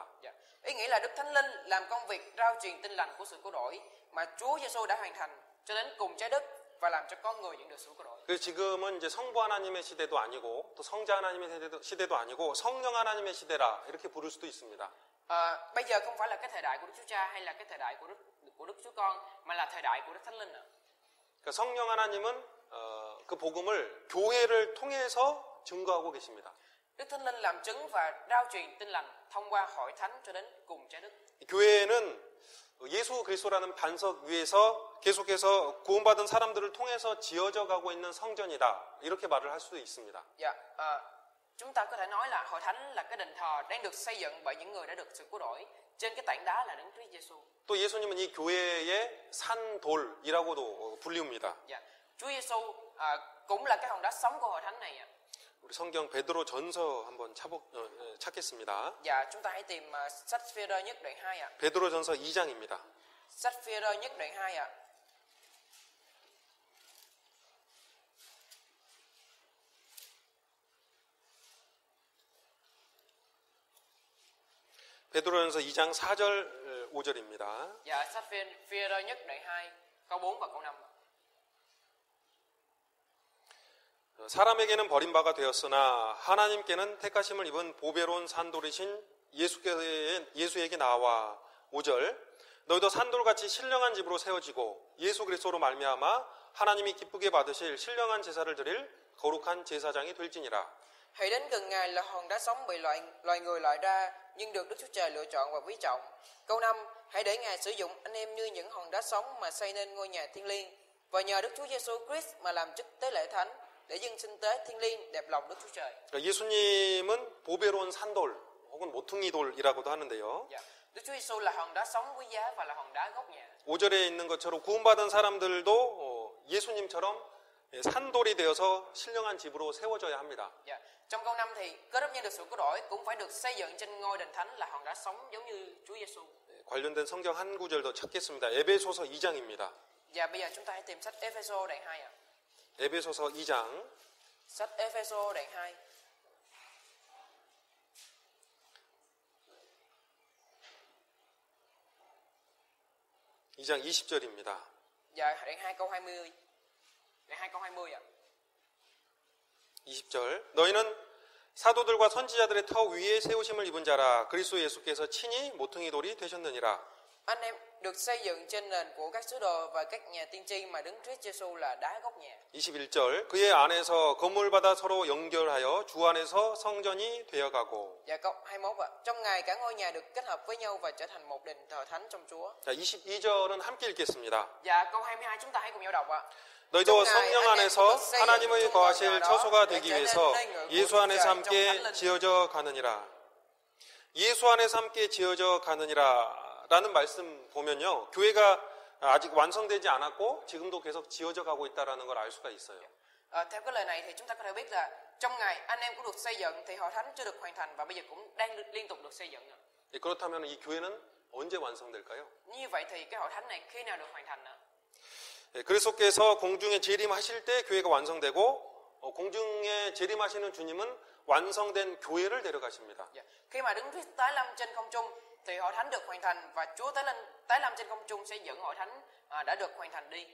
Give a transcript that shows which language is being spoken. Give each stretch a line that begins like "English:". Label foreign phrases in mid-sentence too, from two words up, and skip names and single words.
Vietnamese: Dạ. Ý nghĩa là Đức Thánh Linh làm công việc rao truyền tin lành của sự cứu rỗi mà Chúa Giêsu đã hoàn thành cho đến cùng trái đất và làm cho con người nhận được sự cứu rỗi.
Korean: 그래서 지금은 이제 성부 하나님의 시대도 아니고 또 성자 하나님의 시대도 아니고 성령 하나님의 시대라 이렇게 부를 수도 있습니다.
Vietnamese: Bây giờ không phải là cái thời đại của Đức Chúa Cha hay là cái thời đại của Đức Chúa Con mà là thời đại của Đức Thánh Linh nữa.
Korean: 그러니까 성령 하나님은 그 복음을 교회를 통해서 증거하고 계십니다.
Vietnamese: Đức Thánh Linh làm chứng và rao truyền tin lành thông qua hội thánh cho đến cùng trái đất.
Korean: 교회는 예수 그리스도라는 반석 위에서 계속해서 구원받은 사람들을 통해서 지어져 가고 있는 성전이다. 이렇게 말을 할 수도 있습니다.
Vietnamese: Dạ, chúng ta có thể nói là hội thánh là cái đền thờ đang được xây dựng bởi những người đã được sự cứu rỗi. Trên cái tảng đá là Đấng Christ Giêsu.
Korean: 또 예수님은 이 교회의 산돌이라고도 불리웁니다.
Vietnamese: Dạ, Chúa Giêsu cũng là cái hòn đá sống của hội thánh này.
Korean: 우리 성경 베드로 전서 한번 찾겠습니다.
Vietnamese: Dạ, chúng ta hãy tìm sách Phi-e-rơ nhất đoạn 2 ạ.
Korean: 베드로 전서 2장입니다.
Vietnamese: Sách Phi-e-rơ nhất đoạn 2 ạ.
Korean: 베드로전서 2장 4절 5절입니다.
Vietnamese: Dạ, sách Phi-e-rơ nhất đoạn 2 câu 4 và câu 5.
Korean: 사람에게는 버림바가 되었으나 하나님께는 택하심을 입은 보배로운 산돌이신 예수에게 나와 5절 너희도 산돌같이 신령한 집으로 세워지고 예수 그리스도로 말미암아 하나님이 기쁘게 받으실 신령한 제사를 드릴 거룩한 제사장이 될지니라.
Vietnamese: Hãy đến gần Ngài là hòn đá sống bị loài người loại ra nhưng được Đức Chúa Trời lựa chọn và quý trọng. Câu 5, hãy để Ngài sử dụng anh em như những hòn đá sống mà xây nên ngôi nhà thiên liêng và nhờ Đức Chúa Giêsu Christ mà làm chức tế lễ thánh để dâng sinh tế thiên liêng đẹp lòng Đức Chúa Trời.
Korean: 예수님은 보배로운 산돌 혹은 모퉁이돌이라고도 하는데요.
Vietnamese: Dạ. Đức Chúa Giêsu là hòn đá sống quý giá và là hòn đá gốc nhà.
Korean: 5절에 있는 것처럼 구원받은 사람들도 예수님처럼 산돌이 되어서 신령한 집으로 세워져야 합니다.
Vietnamese: Dạ. Trong câu 5 thì cơ đốc nhân được sự cứu rỗi cũng phải được xây dựng trên ngôi đền thánh là hòn đá sống giống như Chúa Giêsu.
Korean: 관련된 성경 한 구절 더 찾겠습니다. 에베소서 2장입니다.
Vietnamese: Dạ, bây giờ chúng ta hãy tìm sách Ê-phê-sô đoạn 2 ạ.
Korean: 에베소서 2장
Vietnamese: Sách Ê-phê-sô đoạn 2.
Korean: 이 장 20절입니다.
Vietnamese: Dạ, đoạn 2 câu 20. Đoạn 2 câu 20 ạ.
Korean: 20절 너희는 사도들과 선지자들의 터 위에 세우심을 입은 자라 그리스도 예수께서 친히 모퉁이 돌이 되셨느니라.
Vietnamese: Anh em được xây dựng trên nền của các sứ đồ và các nhà tiên tri mà Đấng Christ Giêsu là đá gốc nhà.
Korean: 21절 그의 안에서 건물받아 서로 연결하여 주 안에서 성전이 되어가고.
Vietnamese: Dạ, câu 21 ạ. Trong Ngài cả ngôi nhà được kết hợp với nhau và trở thành một đền thờ thánh trong Chúa.
Korean: 자, 22절은 함께 읽겠습니다.
Vietnamese: Dạ, câu 22 chúng ta hãy cùng nhau đọc ạ.
Korean: 너희도 성령 안에서 하나님의 거하실 처소가 되기 위해서 예수 안에서 함께 지어져 가느니라. 예수 안에서 함께 지어져 가느니라 라는 말씀 보면요. 교회가 아직 완성되지 않았고 지금도 계속 지어져 가고 있다는 걸 알 수가 있어요.
Vietnamese: Theo cái lời này thì chúng ta có thể biết là trong Ngài anh em cũng được xây dựng thì hội thánh chưa được hoàn thành và bây giờ cũng đang liên tục được xây dựng.
Korean: 그렇다면 이 교회는 언제 완성될까요?
Vietnamese: Như vậy thì cái hội thánh này khi nào được hoàn thành nữa?
Korean: 그리스도께서 공중에 재림하실 때 교회가 완성되고 공중에 재림하시는 주님은 완성된 교회를 데려가십니다.
Vietnamese: Khi mà Đấng Christ tái lâm trên không trung thì hội thánh được hoàn thành và Chúa tái lâm trên không trung sẽ dẫn hội thánh đã được hoàn thành đi.